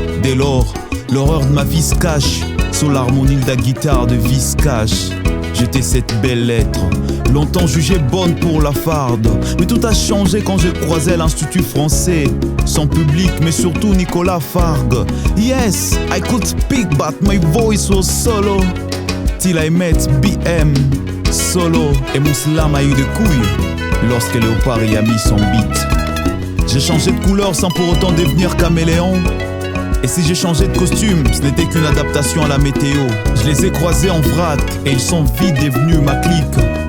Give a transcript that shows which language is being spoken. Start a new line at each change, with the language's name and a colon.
French: Dès lors, l'horreur de ma vie se cache sous l'harmonie de la guitare de Viscache. J'étais cette belle lettre, longtemps jugée bonne pour la farde. Mais tout a changé quand je croisais l'Institut français, son public mais surtout Nicolas Fargue.
English: Yes, I could speak but my voice was solo. Till I met BM solo.
French: Et mon slam a eu des couilles lorsque Léopard y a mis son beat. J'ai changé de couleur sans pour autant devenir caméléon. Et si j'ai changé de costume, ce n'était qu'une adaptation à la météo. Je les ai croisés en vrac et ils sont vite devenus ma clique.